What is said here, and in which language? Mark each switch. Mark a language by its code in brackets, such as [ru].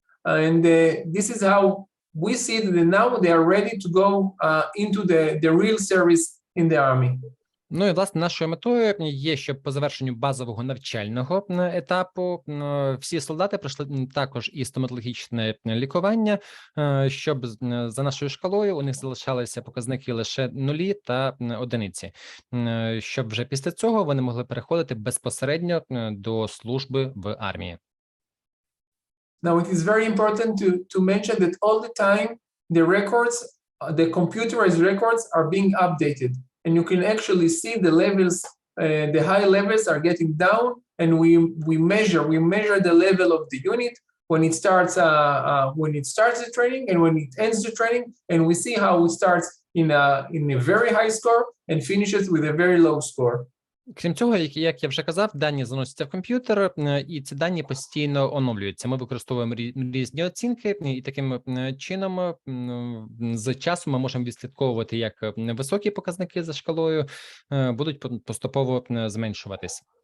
[en] And this is how we see that now they are ready to go into the real service in the army. [uk] Ну і, власне, нашою метою є, щоб по завершенню базового навчального етапу всі солдати пройшли також і стоматологічне лікування, щоб за нашою шкалою у них залишалися показники лише 0 та 1, щоб вже після цього вони могли переходити безпосередньо до служби в армії. [en] Now, it is very important to mention that all the time the records, the computerized records are being updated. And you can actually see the levels, the high levels are getting down, and we measure the level of the unit when it starts the training and when it ends the training, and we see how it starts in a very high score and finishes with a very low score. [uk] Крім цього, як я вже казав, дані заносяться в комп'ютер, і ці дані постійно оновлюються. Ми використовуємо різні оцінки, і таким чином з часом ми можемо відслідковувати, як високі показники за шкалою будуть поступово зменшуватися.